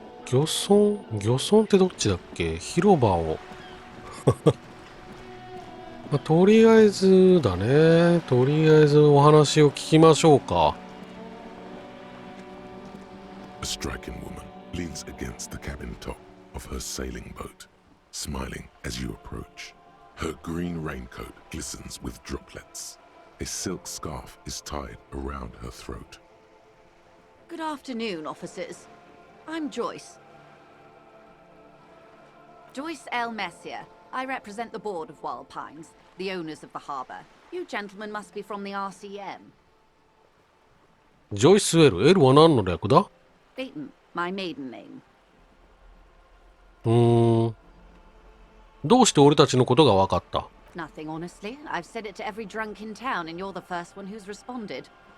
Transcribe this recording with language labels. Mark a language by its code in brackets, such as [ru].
[ja] 漁村ってどっちだっけ？広場を。まあ、とりあえずだね。とりあえずお話を聞きましょうか。 [en] A striking woman leans against the cabin top of her sailing boat, smiling as you approach. Her green raincoat glistens with droplets. A silk scarf is tied around her throat. Good afternoon, officers. I'm Joyce. Joyce L. Messier. I represent the board of Wild Pines, the owners of the harbour. You gentlemen must be from the RCM. [ja] ジョイス・エル。L は何の略だ？ [en] Beaton, my maiden name. [ja] どうして俺たちのことが分かった？ [en] Nothing, honestly. I've said it to every drunk in town, and you're the first one who's responded.